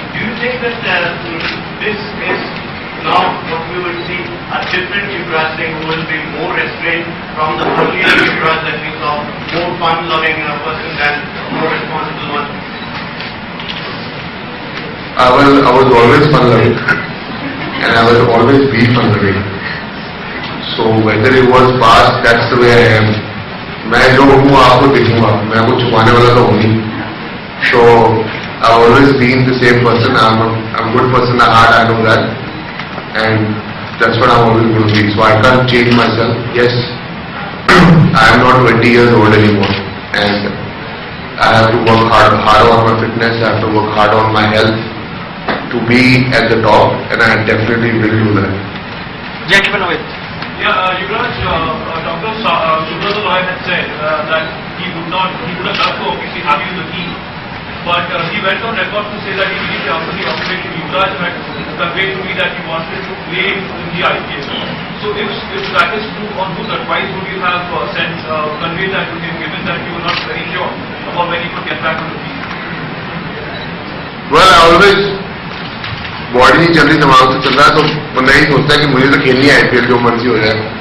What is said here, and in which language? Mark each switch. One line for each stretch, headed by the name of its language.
English: Do you think that this is now what we will see a different Yuvraj Singh who will be more restrained from the earlier Yuvraj that we saw, more fun-loving person than more responsible one? I was always fun-loving. and I will always be on the way. So whether it was past, that's the way I am.
Hindi: मैं जो हूँ आपको दिखूंगा, मैं आपको छुपाने वाला तो हूँ नहीं.
English: So I've always been the same person. I'm a good person at heart, I know that, and that's what I'm always going to be. So I can't change myself. Yes, I am not 20 years old anymore, and I have to work harder on my fitness. I have to work hard on my health to be at the top, and I definitely will do that. Gentleman with. Yeah, Yuvraj, Dr. Yuvraj Singh had said that he would have loved to obviously have you in the team, but he went on record to say that immediately after the operation, Yuvraj had conveyed to me that he wanted to play in the IPL. So if that is true, on whose advice would you have conveyed that to him, given that you were not very sure about when he could get back on the field? Well, I always
Hindi: body नहीं चल रही, दिमाग से चल रहा है, तो बंदा ही सोचता है कि मुझे तो खेलनी है IPL, जो मर्जी हो जाए.